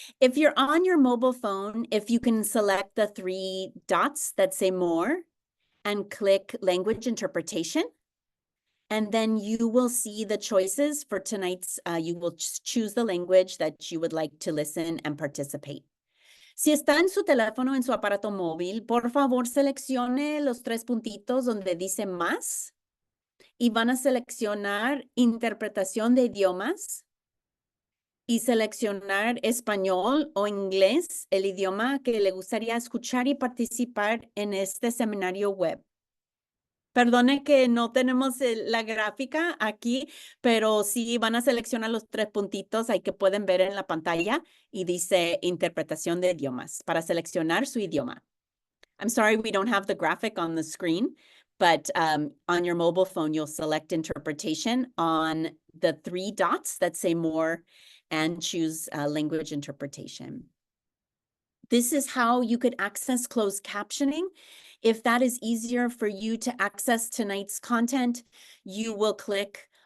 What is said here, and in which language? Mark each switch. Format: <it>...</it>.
<en>If you're on your mobile phone, if you can select the 3 dots that say more and click language interpretation, and then you will see the choices for tonight's, you will choose the language that you would like to listen and participate.</en> <es>Si está en su teléfono, en su aparato móvil, por favor seleccione los 3 puntitos donde dice más y van a seleccionar interpretación de idiomas y seleccionar español o inglés, el idioma que le gustaría escuchar y participar en este seminario web. Perdone que no tenemos la gráfica aquí, pero sí van a seleccionar los 3 puntitos ahí que pueden ver en la pantalla y dice interpretación de idiomas para seleccionar su idioma.</es> <en>I'm sorry we don't have the graphic on the screen, but on your mobile phone, you'll select interpretation on the 3 dots that say more and choose language interpretation. This is how you could access closed captioning. If that is easier for you to access tonight's content, you will click</en>